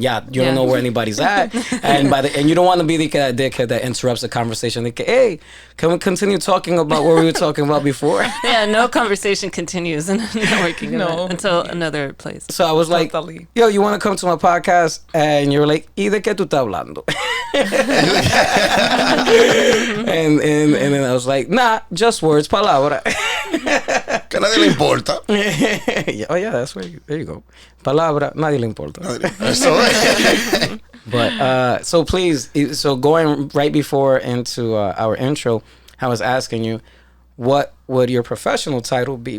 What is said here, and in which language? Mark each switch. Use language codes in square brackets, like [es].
[en] Yeah, you don't know where anybody's at. And you don't want to be the dickhead that interrupts the conversation. Like, hey, can we continue talking about what we were talking about before? Yeah, no conversation continues in a networking event until another place. So I was like, yo, you want to come to my podcast? And you're like, [es] ¿y de qué tú estás hablando? [en] and then I was like, nah, just words, palabra. [es] Que a nadie le importa. [en] Oh yeah, that's where there you go. [es] Palabra, nadie le importa. Eso es. [en] But so please, so going right before into our intro, I was asking you, what would your professional title be?